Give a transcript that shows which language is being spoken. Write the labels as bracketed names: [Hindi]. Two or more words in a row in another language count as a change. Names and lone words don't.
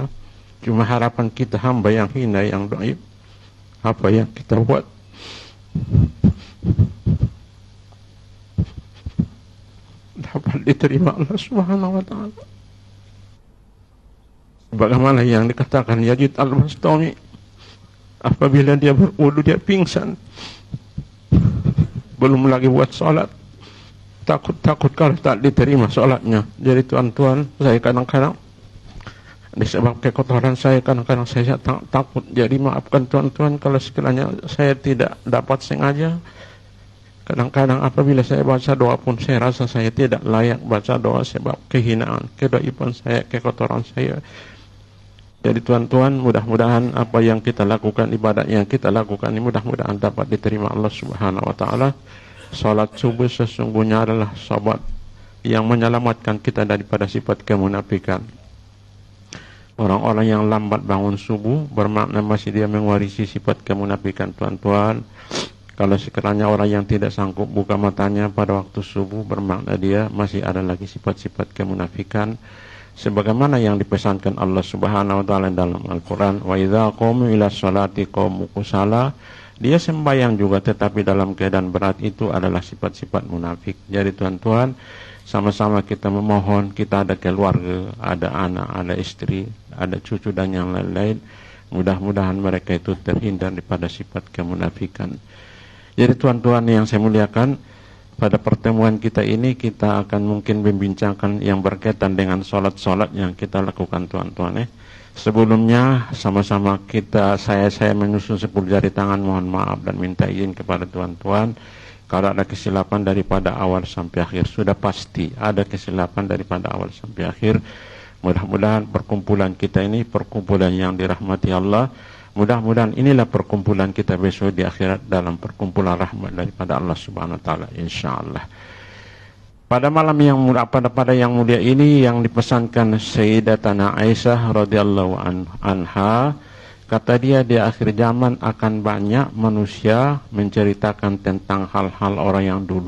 [Malay] Cuma harapan kita hamba yang hina, yang dhaif, apa yang kita buat dapat diterima Allah [Arabic] سبحانه وتعالى. [Malay] Bagaimana yang dikatakan Yazid Al-Bastami, apabila dia berwudu dia pingsan, belum lagi buat salat, takut kalau tak diterima salatnya. Jadi tuan-tuan, saya kadang-kadang disebab kekotoran saya, kadang-kadang saya takut. Jadi maafkan tuan-tuan kalau sekiranya saya tidak dapat sengaja. Kadang-kadang apabila saya baca doa pun saya rasa saya tidak layak baca doa sebab kehinaan, kedaipan saya, kekotoran saya. Jadi tuan-tuan, mudah-mudahan apa yang kita lakukan, ibadat yang kita lakukan ini mudah-mudahan dapat diterima Allah [Arabic] سبحانه وتعالى. [Malay] Salat subuh sesungguhnya adalah sahabat yang menyelamatkan kita daripada sifat kemunafikan. Orang-orang yang lambat bangun subuh bermakna masih dia mewarisi sifat kemunafikan, tuan-tuan. Kalau sekiranya orang yang tidak sanggup buka matanya pada waktu subuh, bermakna dia masih ada lagi sifat-sifat kemunafikan. Sebagaimana yang dipesankan Allah [Arabic] سبحانه وتعالى [Malay] dalam Al-Quran, [Arabic] وإذا قاموا إلى الصلاة قاموا كسالى. [Malay] Dia sembahyang juga tetapi dalam keadaan berat, itu adalah sifat-sifat munafik. Jadi tuan-tuan, sama-sama kita memohon, kita ada keluarga, ada anak, ada istri, ada cucu dan yang lain-lain. Mudah-mudahan mereka itu terhindar daripada sifat kemunafikan. Jadi tuan-tuan yang saya muliakan, pada pertemuan kita ini kita akan mungkin membincangkan yang berkaitan dengan solat-solat yang kita lakukan, tuan-tuan. Sebelumnya sama-sama saya menyusun 10 jari tangan, mohon maaf dan minta izin kepada tuan-tuan kalau ada kesilapan daripada awal sampai akhir. Sudah pasti ada kesilapan daripada awal sampai akhir. Mudah-mudahan perkumpulan kita ini perkumpulan yang dirahmati Allah. Mudah-mudahan inilah perkumpulan kita besok di akhirat dalam perkumpulan rahmat daripada Allah [Arabic] سبحانه وتعالى, [Malay] insyaallah. Pada malam yang mulia, pada yang mulia ini yang dipesankan Sayyidatana Aisyah [Arabic] رضي الله عنها, [Malay] kata dia di akhir zaman akan banyak manusia menceritakan tentang hal-hal orang yang dulu.